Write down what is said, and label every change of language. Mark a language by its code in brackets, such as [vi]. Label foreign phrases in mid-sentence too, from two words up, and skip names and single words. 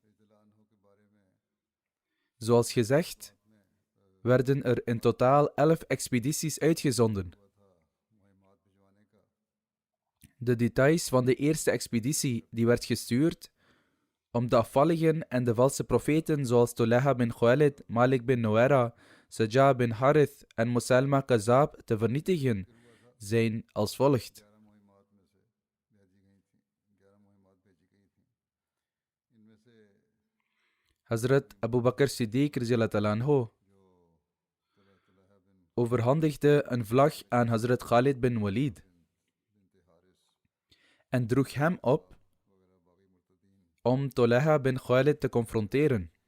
[nl] Zoals gezegd, werden er in totaal 11 expedities uitgezonden. De details van de eerste expeditie die werd gestuurd om de afvalligen en de valse profeten zoals Tulaha bin Khuwailid, Malik bin Nuwaira, Sajah bin Harith en Musalma Kazab te vernietigen, zijn als volgt. Hazrat Abu Bakr Siddiq [ar] رضي الله عنه [nl] overhandigde een vlag aan Hazrat Khalid bin Walid en droeg hem op om Tulaha bin Khuwailid te confronteren.